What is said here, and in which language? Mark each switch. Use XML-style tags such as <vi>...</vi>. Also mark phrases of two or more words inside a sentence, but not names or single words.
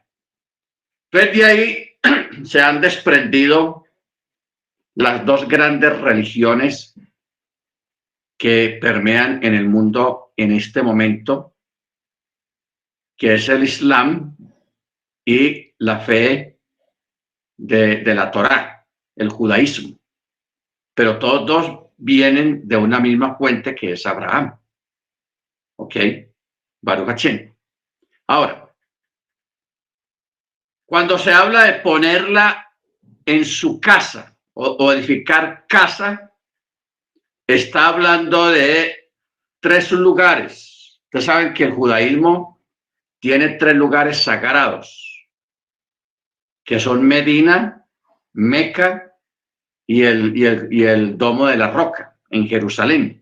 <es>Entonces de ahí se han desprendido las dos grandes religiones que permean en el mundo en este momento, que es el Islam y la fe de la Torá, el judaísmo. Pero todos dos vienen de una misma fuente, que es Abraham. ¿Ok?</es> <he>ברוך השם.</he> <es>Ahora, cuando se habla de ponerla en su casa o edificar casa, está hablando de tres lugares. Ustedes saben que el judaísmo tiene tres lugares sagrados, que son Medina, Meca y el Domo de la Roca en Jerusalén.</es>